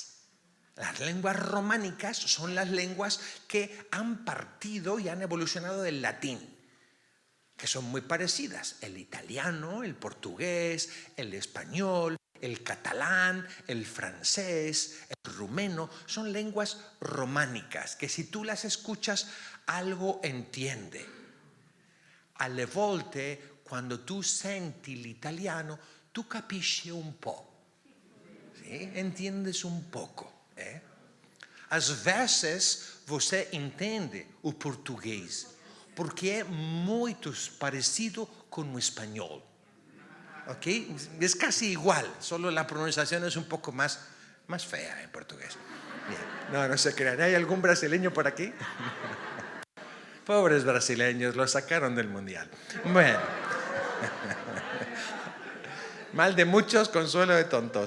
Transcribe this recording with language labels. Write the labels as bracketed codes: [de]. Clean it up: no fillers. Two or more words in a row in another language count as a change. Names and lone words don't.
[es] Las lenguas románicas son las lenguas que han partido y han evolucionado del latín, que son muy parecidas. El italiano, el portugués, el español, el catalán, el francés, el rumeno, son lenguas románicas que si tú las escuchas algo entiende. [it] Alle volte, quando tu senti l'italiano, tu capisci un po'. [pt] Sim? Entiendes um pouco. Às vezes você entende o português, porque é muito parecido com o espanhol. [es] ¿Ok? Es casi igual, solo la pronunciación es un poco más fea en portugués. Bien. No se crean. ¿Hay algún brasileño por aquí? Pobres brasileños, los sacaron del mundial. Bueno. Mal de muchos, consuelo de tontos.